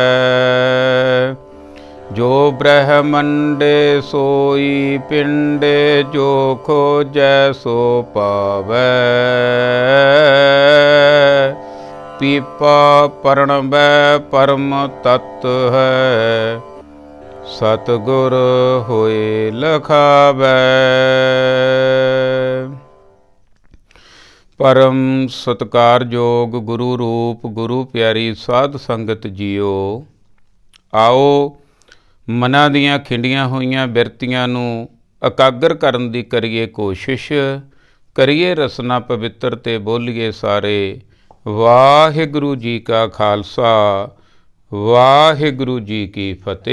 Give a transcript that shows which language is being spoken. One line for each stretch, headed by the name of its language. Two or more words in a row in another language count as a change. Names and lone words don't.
Punjabi: ਜੋ ਬ੍ਰਹਮੰਡੇ ਸੋਈ ਪਿੰਡੇ ਜੋ ਖੋਜੈ ਸੋ ਪਾਵੈ ਪੀਪਾ ਪ੍ਰਣਵੈ ਪਰਮ ਤਤ ਹੈ ਸਤਿਗੁਰ ਹੋਏ ਲਖਾਵੈ। ਪਰਮ ਸਤਿਕਾਰਯੋਗ ਗੁਰੂ ਰੂਪ ਗੁਰੂ ਪਿਆਰੀ ਸਾਧ ਸੰਗਤ ਜੀਓ। आओ ਮਨਾਂ ਦੀਆਂ ਖਿੰਡੀਆਂ ਹੋਈਆਂ ਬਿਰਤੀਆਂ ਨੂੰ ਇਕਾਗਰ ਕਰਨ ਦੀ ਕਰੀਏ ਕੋਸ਼ਿਸ਼, ਕਰੀਏ ਰਸਨਾ ਪਵਿੱਤਰ ਤੇ ਬੋਲੀਏ ਸਾਰੇ ਵਾਹਿਗੁਰੂ ਜੀ ਕਾ ਖਾਲਸਾ ਵਾਹਿਗੁਰੂ ਜੀ ਕੀ ਫਤਿਹ।